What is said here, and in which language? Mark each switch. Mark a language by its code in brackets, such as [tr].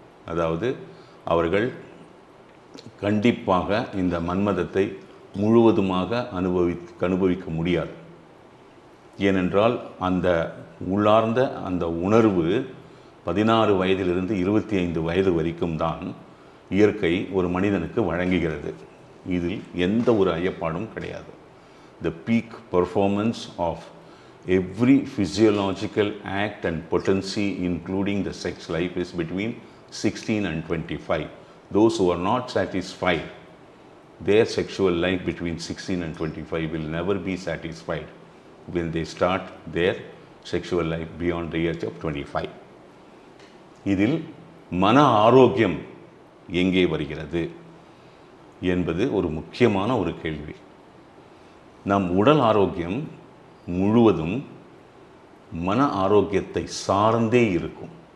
[ta] அதாவது அவர்கள் கண்டிப்பாக இந்த மன்மதத்தை முழுவதுமாக அனுபவிக்க முடியாது. ஏனென்றால் அந்த உள்ளார்ந்த அந்த உணர்வு 16 வயதிலிருந்து 25 வயது வரைக்கும் தான் இயற்கை ஒரு மனிதனுக்கு வழங்குகிறது. இதில் எந்த ஒரு ஐயப்பாடும் கிடையாது. [en] The peak performance of every physiological act and potency including the sex life is between 16 and 25. Those who are not satisfied, their sexual life between 16 and 25 will never be satisfied when they start their sexual life beyond the age of 25. [ta] இதில் மன ஆரோக்கியம் எங்கே வருகிறது என்பது ஒரு முக்கியமான ஒரு கேள்வி. நம் உடல் ஆரோக்கியம் முழுவதும் மன ஆரோக்கியத்தை சார்ந்தே இருக்கும்.